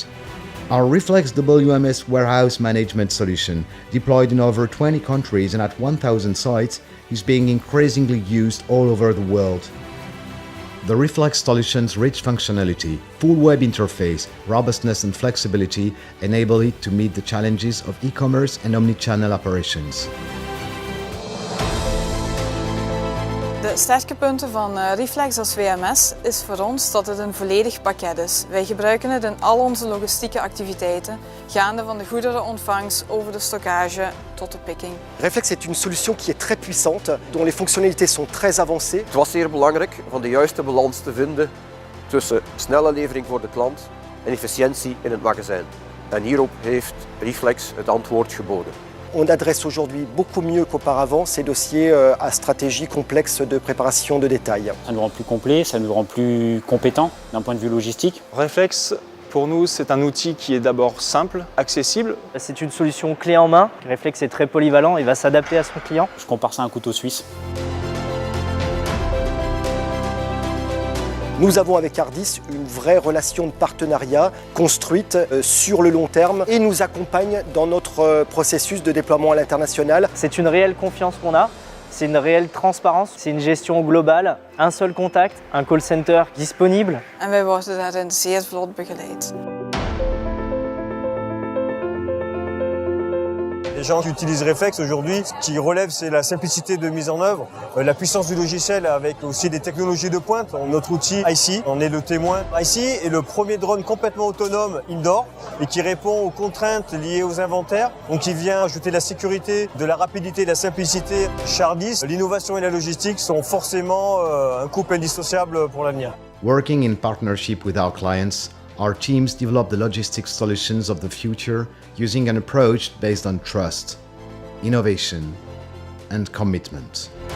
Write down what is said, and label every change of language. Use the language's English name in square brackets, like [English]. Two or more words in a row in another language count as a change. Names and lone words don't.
[English] Our Reflex WMS warehouse management solution, deployed in over 20 countries and at 1,000 sites, is being increasingly used all over the world. The Reflex solution's rich functionality, full web interface, robustness and flexibility enable it to meet the challenges of e-commerce and omnichannel operations. [Dutch] De sterke punten van Reflex als WMS is voor ons dat het een volledig pakket is. Wij gebruiken het in al onze logistieke activiteiten, gaande van de goederenontvangst over de stockage tot de picking. [French] Reflex est une solution qui est très puissante, dont les fonctionnalités sont très avancées. [Dutch] Het was zeer belangrijk om de juiste balans te vinden tussen snelle levering voor de klant en efficiëntie in het magazijn. En hierop heeft Reflex het antwoord geboden. [French] On adresse aujourd'hui beaucoup mieux qu'auparavant ces dossiers à stratégie complexe de préparation de détail. Ça nous rend plus complet, ça nous rend plus compétents d'un point de vue logistique. Reflex, pour nous, c'est un outil qui est d'abord simple, accessible. C'est une solution clé en main. Reflex est très polyvalent et va s'adapter à son client. Je compare ça à un couteau suisse. Nous avons avec Hardis une vraie relation de partenariat construite sur le long terme et nous accompagne dans notre processus de déploiement à l'international. C'est une réelle confiance qu'on a, c'est une réelle transparence, c'est une gestion globale, un seul contact, un [English] call center [French] disponible. [Dutch] En wij worden daarin zeer vlot begeleid. [French] Les gens qui utilisent Reflex aujourd'hui, ce qui relève, c'est la simplicité de mise en œuvre, la puissance du logiciel avec aussi des technologies de pointe. Notre outil IC, on est le témoin. IC est le premier drone complètement autonome indoor et qui répond aux contraintes liées aux inventaires. Donc il vient ajouter la sécurité, de la rapidité et de la simplicité. Chez Hardis, l'innovation et la logistique sont forcément un couple indissociable pour l'avenir. [English] Working in partnership with our clients, our teams develop the logistics solutions of the future using an approach based on trust, innovation, and commitment.